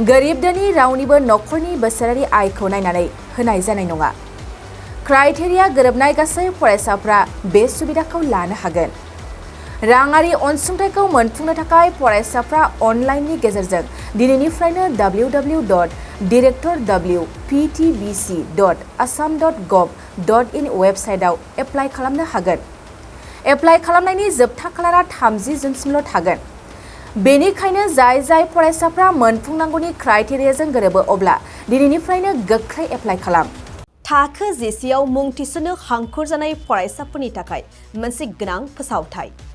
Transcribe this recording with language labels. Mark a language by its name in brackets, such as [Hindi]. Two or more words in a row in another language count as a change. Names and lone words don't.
[Bodo] गोरिब धोनि रावनिबो नखरनि बोसोरारि आयखौ नायनानै होनाय जानाय नङा। क्राइटेरिया गोरोबनाय गासै फरायसाफ्रा बे सुबिदाखौ लानो हागोन। राङारि अनसुंथाइखौ मोनफुंनो थाखाय फरायसाफ्रा अनलाइननि गेजेरजों दिनैनिफ्रायनो www.director.wptbc.assam.gov.in वेबसाइटआव एप्लाइ खालामनो हागोन। एप्लाइ खालामनायनि जोबथा खालारा 30 जुनसिमल' थागोन। बेनिखायनो जाय फरायसाफ्रा मोनफुंनांगौनि क्राइटेरियाजों गोरोबो अब्ला दिनैनिफ्रायनो गोख्रै एप्लाइ खालाम। थाखो 10 आव मुं थिसननो हांखुर जानाय फरायसाफोरनि थाखाय मोनसे गोनां फोसावथाय।